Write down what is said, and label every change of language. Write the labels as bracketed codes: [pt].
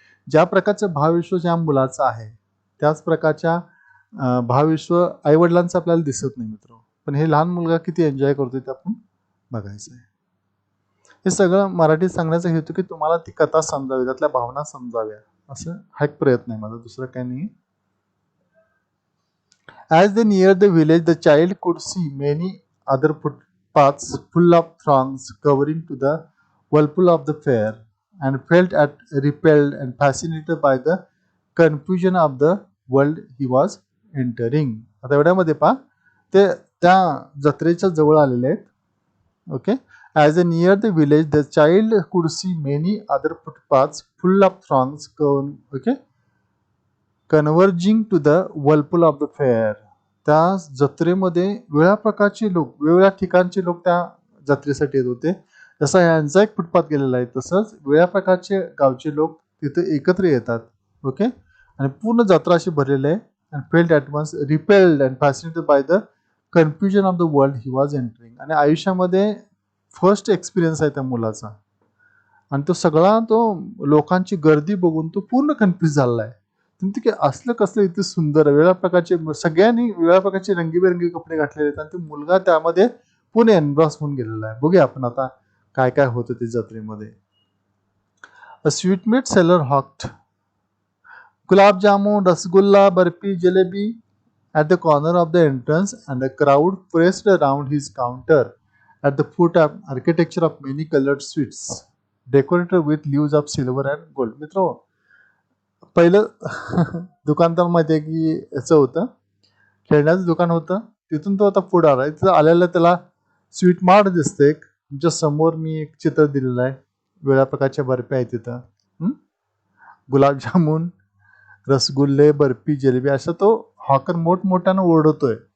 [mr] ज्या प्रकारचं भावविश्व ज्या मुलाचं आहे त्याच प्रकारच्या भावविश्व आईवडिलांचं आपल्याला दिसत नाही मित्र. पण हे लहान मुलगा किती एन्जॉय करतोय ते आपण बघायचं आहे. हे सगळं मराठीत सांगण्याचा हेतू की तुम्हाला ती कथा समजावी, त्यातल्या भावना समजाव्या, असं हा एक प्रयत्न आहे माझा, दुसरं काही नाही. [en] As they neared the village, the child could see many other footpaths full of throngs covering to the whirlpool of the fair, and felt repelled and fascinated by the confusion of the world he was entering. [mr] आता एवढ्यामध्ये पहा ते त्या जत्रेच्या जवळ आलेले आहेत. [en] Okay, as they neared the village, the child could see many other footpaths full of throngs converging to the whirlpool of the फेअर. [mr] त्या जत्रेमध्ये वेगळ्या प्रकारचे लोक, वेगवेगळ्या ठिकाणचे लोक त्या जत्रेसाठी येत होते. जसा यांचा एक फुटपाथ गेलेला आहे तसंच वेगळ्या प्रकारचे गावचे लोक तिथे एकत्र येतात. [en] okay, [mr] आणि पूर्ण जत्रा अशी भरलेली आहे. [en] And felt at once repelled and fascinated by the confusion of the world he was entering. [mr] आणि आयुष्यामध्ये फर्स्ट एक्सपिरियन्स आहे त्या मुलाचा, आणि तो सगळा तो लोकांची गर्दी बघून तो पूर्ण कन्फ्युज झालेला आहे. म्हणते की असलं कसलं इथे सुंदर वेगळ्या प्रकारचे सगळ्यांनी वेगळ्या प्रकारचे रंगीबेरंगी कपडे घातलेले आहेत आणि ते मुलगा त्यामध्ये पूर्ण एनग्रॉस होऊन गेलेला आहे. बघूया आपण आता काय काय होतं ते जत्रेमध्ये. [en] A sweetmeat seller hawked gulab jamun, rasgulla, barfi, jalebi at the corner of the entrance, and a crowd pressed around his counter at the foot of architecture of many colored sweets, decorated with leaves of silver and gold. [mr] मित्र पहिलं दुकान तर माहिती आहे की याचं होतं, खेळण्याचं दुकान होतं. तिथून तो आता पुढे आला. तिथं आलेला त्याला स्वीट मार्ट दिसते. तुमच्या समोर मी एक चित्र दिलेलं आहे. वेगळ्या प्रकारच्या बर्फ्या आहेत तिथं. गुलाबजामुन, रसगुल्ले, बर्फी, जिलेबी असा तो हॉकर मोठमोठ्यानं ओरडतोय.